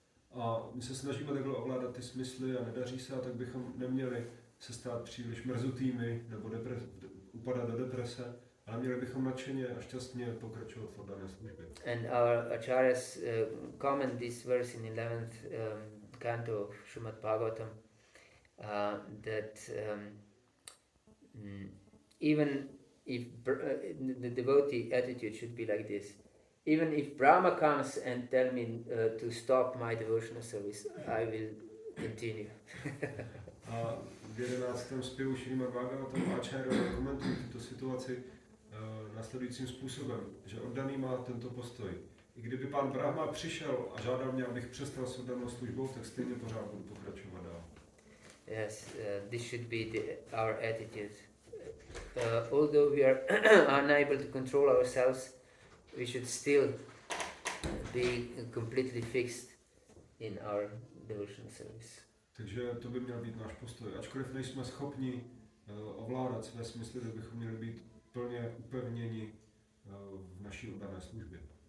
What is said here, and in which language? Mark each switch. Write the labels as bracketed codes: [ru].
[cs] A my se snažíme takhle ovládat ty smysly a nedaří se, a tak bychom neměli se stát příliš mrzutými nebo upadat do deprese, ale měli bychom nadšeně a šťastně pokračovat v oddané službě. [en] And our acharyas comment this verse in 11th canto of Srimad Bhagavatam, that even if the devotee attitude should be like this, even if Brahma comes and tell me to stop my devotional service, I will continue. [cs] A v 11. zpěvu Srimad Bhagavatam acharyové komentují tuto situaci následujícím způsobem, že oddaný má tento postoj. I kdyby pán Brahma přišel a žádal mě, abych přestal s oddanou službou, tak stejně pořád budu pokračovat dál. [en] Yes, this should be our attitude. Although we are unable to control ourselves, we should still be completely fixed in our devotional service. [cs] Takže to by měl být náš postoj. Ačkoliv nejsme schopni ovládat své smysly, tak bychom měli být plně upevněni v naší oddané službě.